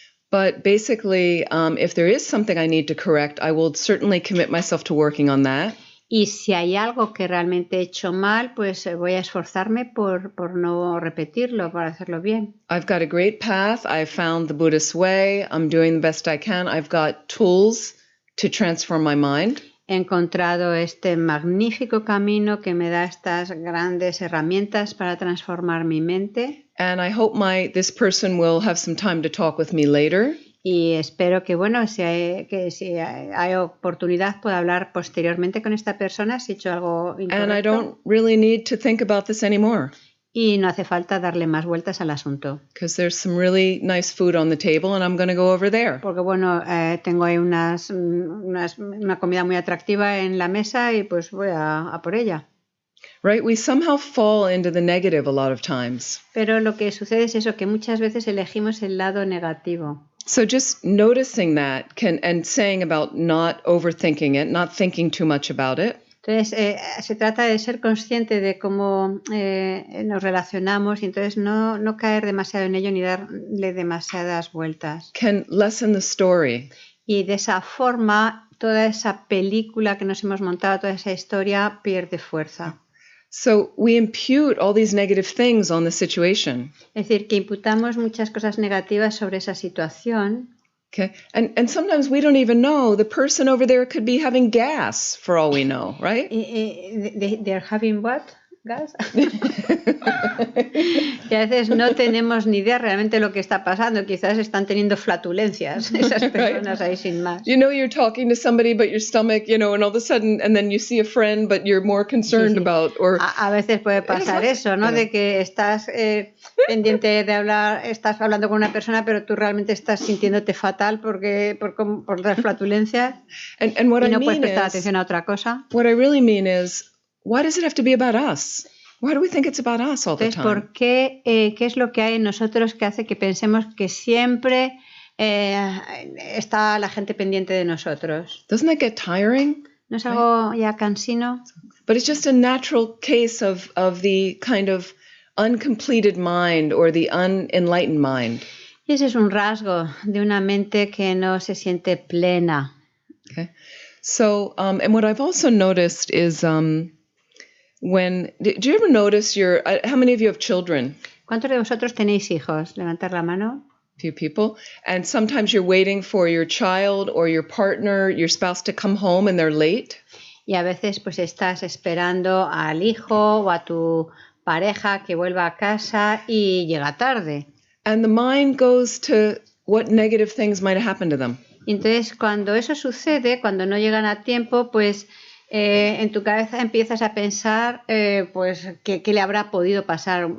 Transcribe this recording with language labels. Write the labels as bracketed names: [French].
[English] But basically, if there is something I need to correct, I will certainly commit myself to working on that. [Spanish] Y si hay algo que realmente he hecho mal, pues voy a esforzarme por no repetirlo, por hacerlo bien. I've got a great path. [English] I've found the Buddhist way. I'm doing the best I can. I've got tools to transform my mind. [Spanish] He encontrado este magnífico camino que me da estas grandes herramientas para transformar mi mente. [English] And I hope this person will have some time to talk with me later. [Spanish] Y espero que, bueno, si hay oportunidad, pueda hablar posteriormente con esta persona si he hecho algo incorrecto. [English] And I don't really need to think about this anymore. [Spanish] Y no hace falta darle más vueltas al asunto. [English] Because there's some really nice food on the table and I'm going to go over there. [Spanish] Porque, bueno, tengo ahí una comida muy atractiva en la mesa y pues voy a por ella. [English] Right? We somehow fall into the negative a lot of times. [Spanish] Pero lo que sucede es eso, que muchas veces elegimos el lado negativo. [English] So just noticing that and saying about not overthinking it, not thinking too much about it. [Spanish] Entonces, se trata de ser consciente de cómo nos relacionamos y entonces no caer demasiado en ello ni darle demasiadas vueltas. [English] Can lessen the story. [Spanish] Y de esa forma, toda esa película que nos hemos montado, toda esa historia pierde fuerza. [English] So we impute all these negative things on the situation. [Spanish] Es decir, que imputamos muchas cosas negativas sobre esa situación. [English] Okay, and sometimes we don't even know the person over there could be having gas for all we know, right? They're having what? Gas. [Spanish] Y a veces no tenemos ni idea realmente de lo que está pasando. Quizás están teniendo flatulencias esas personas ahí sin más. [English] You know, you're talking to somebody but your stomach, and all of a sudden, and then you see a friend but you're more concerned about, or [Spanish] a veces puede pasar eso, ¿no? De que estás pendiente de hablar, estás hablando con una persona, pero tú realmente estás sintiéndote fatal por las flatulencias y no puedes prestar atención a otra cosa. [English] What I really mean is, why does it have to be about us? Why do we think it's about us all the time? [Spanish] ¿Por qué? ¿Qué es lo que hay en nosotros que hace que pensemos que siempre está la gente pendiente de nosotros? [English] Doesn't that get tiring? [Spanish] ¿No es algo ya cansino? [English] But it's just a natural case of the kind of uncompleted mind or the unenlightened mind. [Spanish] Y ese es un rasgo de una mente que no se siente plena. [English] Okay. So, and what I've also noticed is do you ever notice how many of you have children? [Spanish] ¿Cuántos de vosotros tenéis hijos? Levantar la mano. [English] Few people. And sometimes you're waiting for your child or your partner, your spouse to come home and they're late. [Spanish] Y a veces pues estás esperando al hijo o a tu pareja que vuelva a casa y llega tarde. [English] And the mind goes to what negative things might have happened to them. [Spanish] Y entonces cuando eso sucede, cuando no llegan a tiempo, pues en tu cabeza empiezas a pensar, pues, ¿qué le habrá podido pasar?